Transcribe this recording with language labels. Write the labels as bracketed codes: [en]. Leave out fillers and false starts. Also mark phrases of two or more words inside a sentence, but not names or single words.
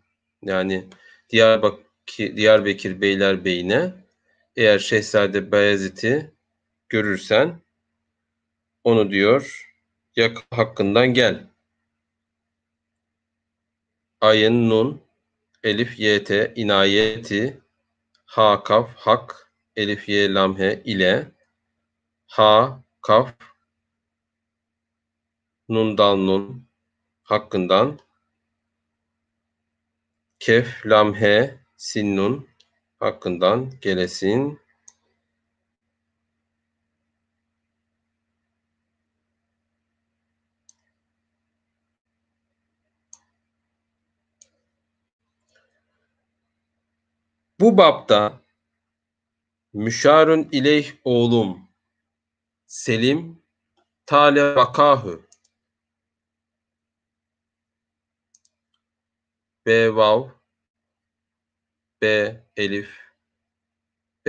[tr] Yani Diyarbakır Beylerbeyi'ne eğer Şehzade Bayezid'i görürsen onu diyor hakkından gel. Ayın nun, elif yt, inayeti, ha kaf, hak, elif ye lam he ile, ha kaf, nun dal nun, hakkından, kef lam he, sin nun, hakkından gelesin. Bu bapta müşarun ileyh oğlum Selim tale vakahü B vav B elif B